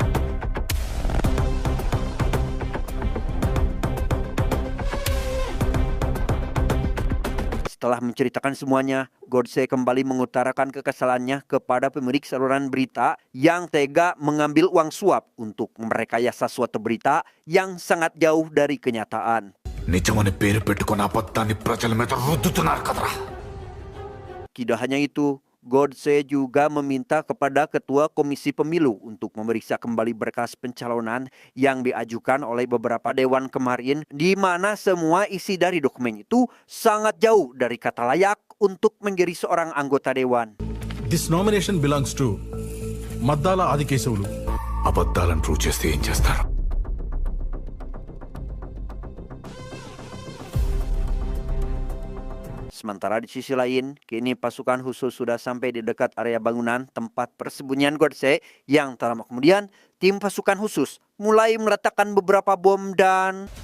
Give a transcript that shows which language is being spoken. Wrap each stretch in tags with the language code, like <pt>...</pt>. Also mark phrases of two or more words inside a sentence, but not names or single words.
<id>Setelah menceritakan semuanya, Godse kembali mengutarakan kekesalannya kepada pemilik saluran berita yang tega mengambil uang suap untuk merekayasa suatu berita yang sangat jauh dari kenyataan.</id> <te>నిజమని పేరు పెట్టుకున్న అబద్ధాన్ని ప్రజల మీద రుద్దుతున్నారు కదరా.</te> <id>Tidak hanya itu, Godse juga meminta kepada Ketua Komisi Pemilu untuk memeriksa kembali berkas pencalonan yang diajukan oleh beberapa dewan kemarin, di mana semua isi dari dokumen itu sangat jauh dari kata layak untuk menjadi seorang anggota dewan.</id> <en>this nomination belongs to మద్దాల ఆదికేశవులు.</en> <te>అబద్ధాలను ప్రూవ్ చేస్తే ఏం చేస్తారు?</te> <id>Sementara di sisi lain, kini pasukan khusus sudah sampai di dekat area bangunan tempat persembunyian Godse, yang tak lama kemudian tim pasukan khusus mulai meletakkan beberapa bom dan</id>